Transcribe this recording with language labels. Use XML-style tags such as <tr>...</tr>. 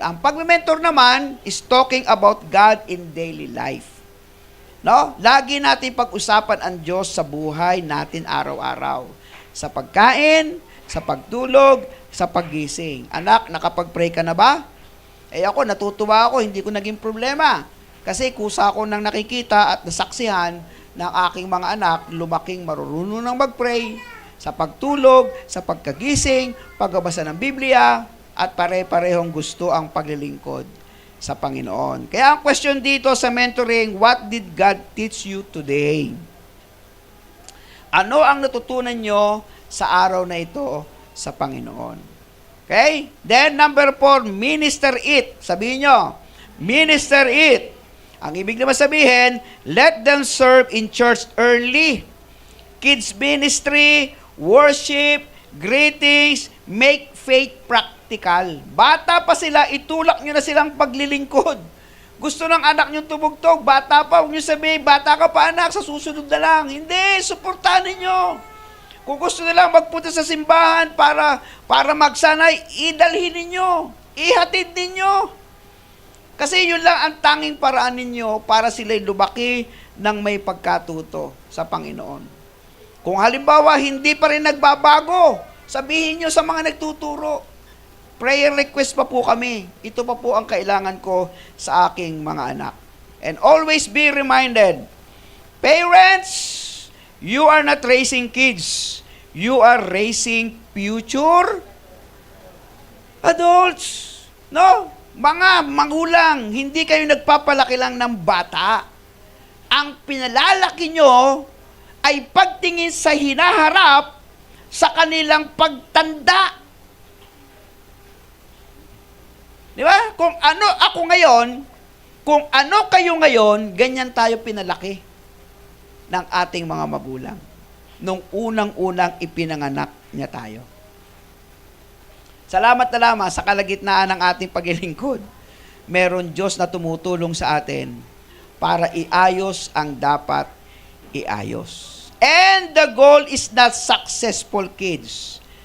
<tl>Ang pag-mentor naman</tl> <en>is talking about God in daily life. No?</en> <tl>Lagi natin pag-usapan ang Diyos sa buhay natin araw-araw. Sa pagkain, sa pagtulog, sa paggising. Anak, nakapag-pray ka na ba? Ako, natutuwa ako, hindi ko naging problema. Kasi kusa ako nang nakikita at nasaksihan ng aking mga anak, lumaking marunong ng mag-pray, sa pagtulog, sa pagkagising, pagbabasa ng Biblia, at pare-parehong gusto ang paglilingkod sa Panginoon. Kaya ang question dito sa mentoring,</tl> <en>what did God teach you today?</en> <tl>Ano ang natutunan nyo sa araw na ito sa Panginoon? Okay?</tl> <en>Then number 4, minister it.</en> <tl>Sabihin nyo,</tl> <en>minister it.</en> <tl>Ang ibig naman sabihin,</tl> <en>let them serve in church early. Kids ministry, worship, greetings, make faith practical.</en> <tl>Bata pa sila, itulak nyo na silang paglilingkod. Gusto ng anak nyo tumugtog, bata pa, huwag nyo sabihin, bata ka pa anak, sa susunod na lang. Hindi, suportahan ninyo. Kung gusto nilang magpunta sa simbahan para magsanay, idalhin ninyo, ihatid ninyo. Kasi yun lang ang tanging paraan ninyo para sila'y lumaki ng may pagkatuto sa Panginoon. Kung halimbawa, hindi pa rin nagbabago, sabihin nyo sa mga nagtuturo, prayer request pa po kami. Ito pa po ang kailangan ko sa aking mga anak.</tl> <en>And always be reminded, parents, you are not raising kids. You are raising future adults. No?</en> <tl>Mga magulang, hindi kayo nagpapalaki lang ng bata. Ang pinalalaki nyo ay pagtingin sa hinaharap sa kanilang pagtanda. Di ba? Kung ano ako ngayon, kung ano kayo ngayon, ganyan tayo pinalaki ng ating mga magulang. Nung unang-unang ipinanganak niya tayo. Salamat na lamang sa kalagitnaan ng ating paglilingkod. Meron Diyos na tumutulong sa atin para iayos ang dapat iayos.</tl> <en>And the goal is not successful kids.</en>